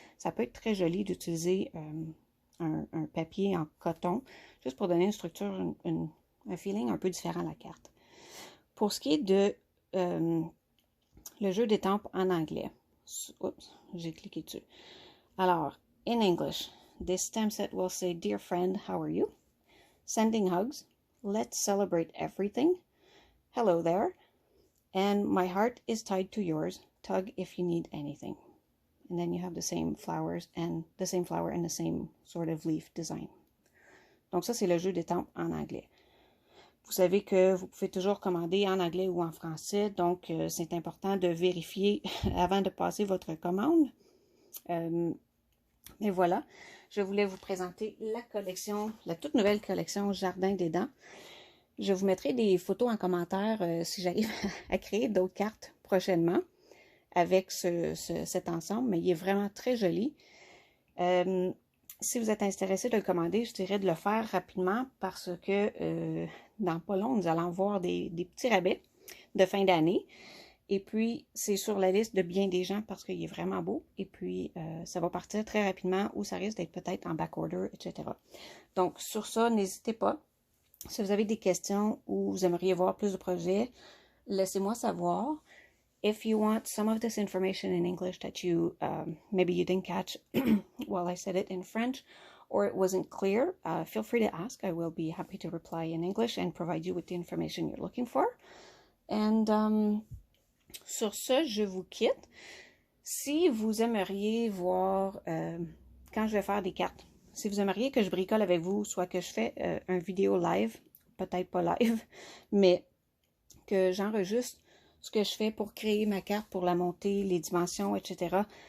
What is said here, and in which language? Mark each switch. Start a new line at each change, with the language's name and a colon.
French: Ça peut être très joli d'utiliser un papier en coton, juste pour donner une structure, un feeling un peu différent à la carte. Pour ce qui est de le jeu d'étampes en anglais, oups, j'ai cliqué dessus.
English: Alors, in English, this stamp set will say, Dear friend, how are you? Sending hugs. Let's celebrate everything. Hello there. And my heart is tied to yours. Tug if you need anything. And then you have the same flowers and the same flower and the same sort of leaf design.
French: Donc ça, c'est le jeu d'étampes en anglais. Vous savez que vous pouvez toujours commander en anglais ou en français, donc c'est important de vérifier avant de passer votre commande. Mais voilà, je voulais vous présenter la collection, la toute nouvelle collection Jardin des Dents. Je vous mettrai des photos en commentaire si j'arrive à créer d'autres cartes prochainement avec cet ensemble, mais il est vraiment très joli. Si vous êtes intéressé de le commander, je dirais de le faire rapidement parce que dans pas long, nous allons voir des petits rabais de fin d'année. Et puis, c'est sur la liste de bien des gens parce qu'il est vraiment beau. Et puis, ça va partir très rapidement ou ça risque d'être peut-être en backorder, etc. Donc, sur ça, n'hésitez pas. Si vous avez des questions ou vous aimeriez voir plus de projets, laissez-moi savoir.
English: If you want some of this information in English that you maybe you didn't catch while I said it in French or it wasn't clear, feel free to ask. I will be happy to reply in English and provide you with the information you're looking for.
French: And sur ce, je vous quitte. Si vous aimeriez voir quand je vais faire des cartes, si vous aimeriez que je bricole avec vous, soit que je fais un vidéo live, peut-être pas live, mais que j'enregistre ce que je fais pour créer ma carte, pour la monter, les dimensions, etc.